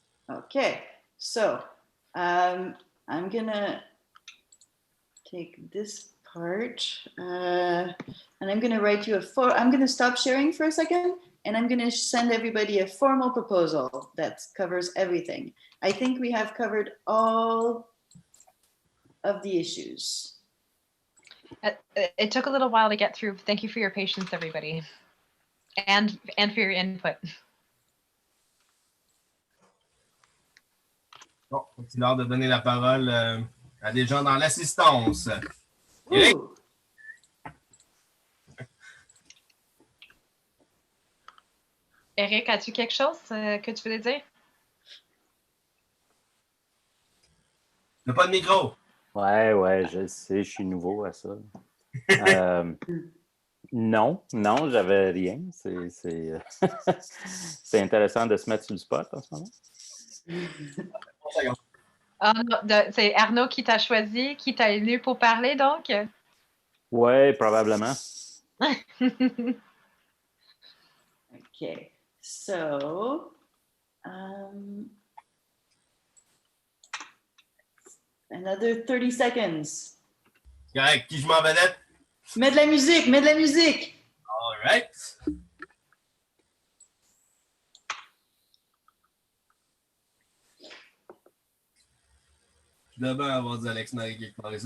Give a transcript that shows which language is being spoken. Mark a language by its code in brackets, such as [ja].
[en] Okay, so I'm gonna take this part and I'm gonna write you I'm gonna stop sharing for a second and I'm gonna send everybody a formal proposal that covers everything. I think we have covered all of the issues. It took a little while to get through. Thank you for your patience, everybody, and for your input. [fr] Bon, c'est l'heure de donner la parole à des gens dans l'assistance. Eric? Eric, as-tu quelque chose que tu voulais dire? T'as pas de micro? Ouais, je sais, je suis nouveau à ça. Non, j'avais rien. C'est intéressant de se mettre sur le spot en ce moment. C'est Arnaud qui t'a choisi, qui t'a élu pour parler, donc? Ouais, probablement. [en] Okay, so another 30 seconds. [fr] Correct, qui je m'en vedette? Mets de la musique, mets de la musique. [en] All right. [fr] D'abord, on va dire Alex Marie quelque part ici.